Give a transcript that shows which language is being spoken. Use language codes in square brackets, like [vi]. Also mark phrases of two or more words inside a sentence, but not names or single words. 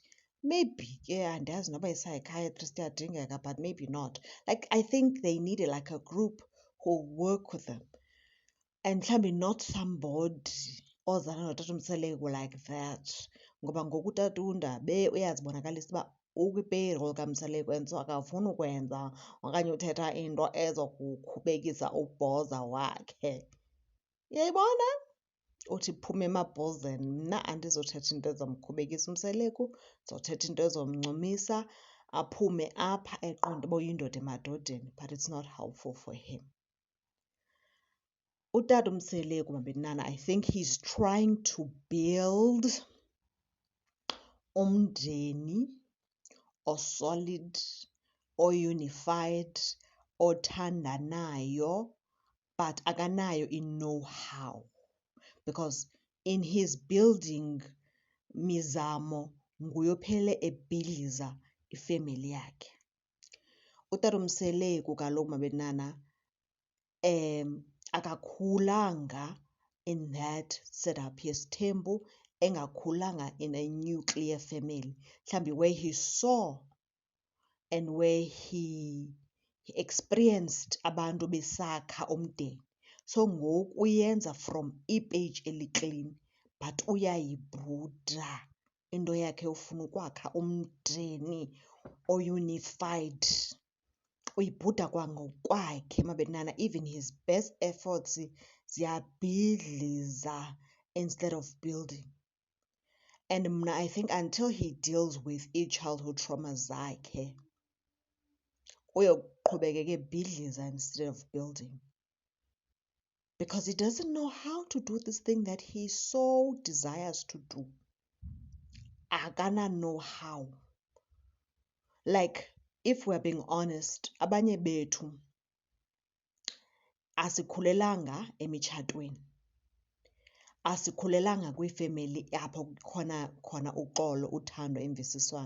[xh] Maybe ke andazi noba i-psychiatrist iyadingeka, [en] but maybe not. Like I think they needed like a group who work with them, and mhlawumbi not somebody [xh] ozana notata uMseleko [en] like that, [xh] ngoba ngoku utata uNdabe uyazibonakalisa uba ukwi-payroll kaMseleko [en] and so [xh] akafuni ukwenza okanye uthetha into ezokukhubekisa ubhoza wakhe. Uyayibona? Uthi phuma emabhozeni. Mna andizothetha into ezomkhubekisa uMseleko, ndizothetha into ezomncumisa aphume apha eqonda uba uyindoda emadodeni, [en] but it's not helpful for him. [xh] Utata uMseleko mabenana, [en] I think he's trying to build [xh] umndeni o-solid, o-unified, othandanayo, but akanayo i-know-how, [en] because in his building [xh] mizamo nguye ophele ebhidliza ifemeli yakhe. Utata uMseleko kaloku mabenana akakhulanga [en] in that setup [xh] yesithembu, engakhulanga [en] in a nuclear family, [xh] mhlawumbi [en] where he saw and where he experienced [xh] abantu besakha umndeni. So ngoku uyenza from ipage eli-clean, but uyayibhuda into yakhe ufuna ukwakha umndeni o-unified. Uyibhuda kwangokwakhe mabenana, [en] even his best efforts ziyabhidliza instead of building. And mna I think until he deals with i-childhood traumas zakhe, [xh] uyoqhubekeka ebhidliza [en] instead of building, because he doesn't know how to do this thing that he so desires to do. Akana know-how. Like, if we're being honest, [xh] abanye bethu asikhulelanga emitshatweni, asikhulelanga kwifemeli apho khona uxolo, uthando, imvisiswano.